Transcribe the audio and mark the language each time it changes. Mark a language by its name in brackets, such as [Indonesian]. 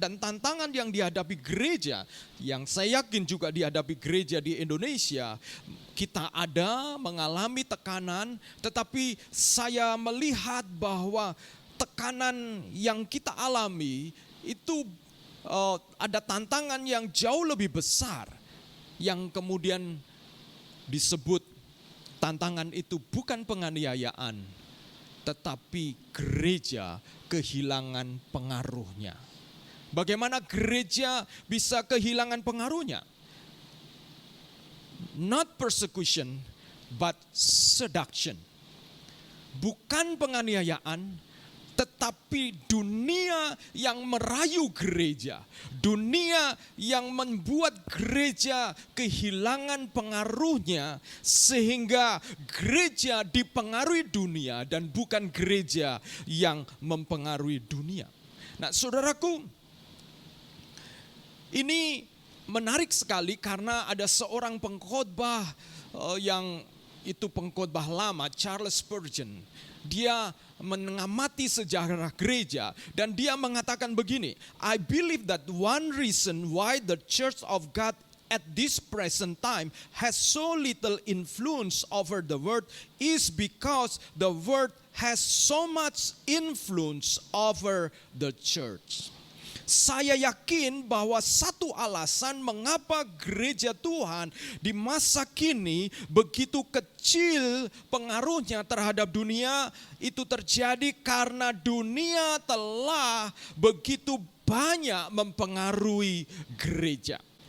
[Indonesian] Dan tantangan yang dihadapi gereja, yang saya yakin juga dihadapi gereja di Indonesia, kita ada mengalami tekanan, tetapi saya melihat bahwa tekanan yang kita alami itu ada tantangan yang jauh lebih besar, yang kemudian disebut tantangan itu bukan penganiayaan, tetapi gereja kehilangan pengaruhnya. Bagaimana gereja bisa kehilangan pengaruhnya? [English] Not persecution, but seduction. [Indonesian] Bukan penganiayaan, tetapi dunia yang merayu gereja, dunia yang membuat gereja kehilangan pengaruhnya, sehingga gereja dipengaruhi dunia dan bukan gereja yang mempengaruhi dunia. Nah, saudaraku, ini menarik sekali karena ada seorang pengkhotbah yang itu pengkhotbah lama, Charles Spurgeon. Dia mengamati sejarah gereja dan dia mengatakan begini, [English] I believe that one reason why the Church of God at this present time has so little influence over the world is because the world has so much influence over the church. [Indonesian] Saya yakin bahwa satu alasan mengapa gereja Tuhan di masa kini begitu kecil pengaruhnya terhadap dunia itu terjadi karena dunia telah begitu banyak mempengaruhi gereja.